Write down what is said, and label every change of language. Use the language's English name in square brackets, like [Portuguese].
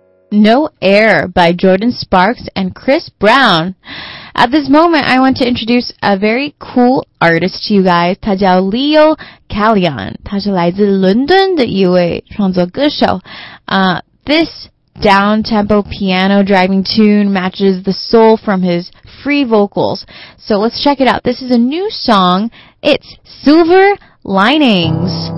[English] No Air by Jordan Sparks and Chris Brown. At this moment, I want to introduce a very cool artist to you guys. [Chinese] 他叫 Leo Kallion. 他是来自伦敦的一位创作歌手。 [English] This down-tempo piano-driving tune matches the soul from his free vocals. So let's check it out. This is a new song. It's Silver Linings.